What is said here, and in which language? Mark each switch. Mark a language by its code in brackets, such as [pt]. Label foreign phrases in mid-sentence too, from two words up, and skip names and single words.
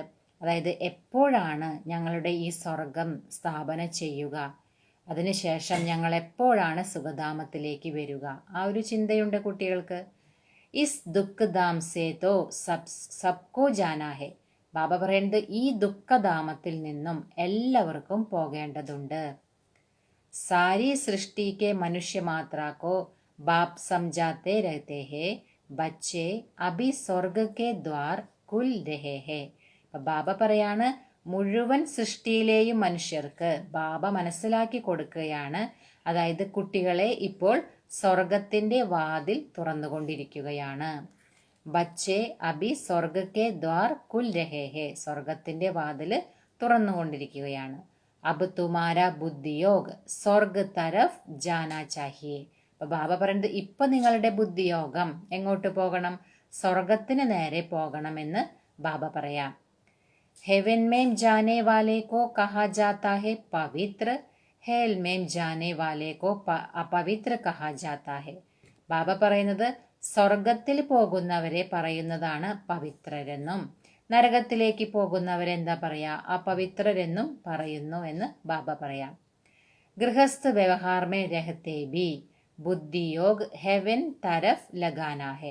[ml] അതായത് എപ്പോഴാണ് ഞങ്ങളുടെ ഈ സ്വർഗം സ്ഥാപനം ചെയ്യുക, അതിനുശേഷം ഞങ്ങൾ എപ്പോഴാണ് സുഖധാമത്തിലേക്ക് വരിക, ആ ഒരു ചിന്തയുണ്ട് കുട്ടികൾക്ക്. [hi] इस दुःखधाम से तो सबको जाना है. [ml] ബാബ പറയുന്നത് ഈ ദുഃഖധാമത്തിൽ നിന്നും എല്ലാവർക്കും പോകേണ്ടതുണ്ട്. [hi] सारी सृष्टि के मनुष्य मात्रा को बाप समझाते रहते हैं, बच्चे अभी स्वर्ग के द्वार खुल रहे हैं. [ml] ബാബ പറയാണ്, മുഴുവൻ സൃഷ്ടിയിലെയും മനുഷ്യർക്ക് ബാബ മനസ്സിലാക്കി കൊടുക്കുകയാണ്. അതായത് കുട്ടികളെ ഇപ്പോൾ സ്വർഗത്തിന്റെ വാതിൽ തുറന്നുകൊണ്ടിരിക്കുകയാണ്. [hi] बच्चे अभी स्वर्ग के द्वार खुल रहे हैं. [ml] സ്വർഗത്തിന്റെ വാതിൽ തുറന്നുകൊണ്ടിരിക്കുകയാണ്. [hi] अब तुम्हारा बुद्धियोग स्वर्ग तरफ़ जाना चाहिए. [ml] അപ്പൊ ബാബ പറയുന്നത് ഇപ്പൊ നിങ്ങളുടെ ബുദ്ധിയോഗം എങ്ങോട്ട് പോകണം? സ്വർഗത്തിന് നേരെ പോകണമെന്ന് ബാബ പറയാം. [hi] हेवन में जाने वाले को कहा जाता है पवित्र, हेल में जाने वाले को അപവിത്ര कहा जाता है. [ml] ബാബ പറയുന്നത് സ്വർഗത്തിൽ പോകുന്നവരെ പറയുന്നതാണ് പവിത്രരെന്നും നരകത്തിലേക്ക് പോകുന്നവരെ എന്താ പറയാ? അപവിത്രരെന്നും പറയുന്നു എന്ന് ബാബ പറയാം. [hi] गृहस्थ व्यवहार में रहते भी बुद्धियोग हेवन तरफ़ लगाना है.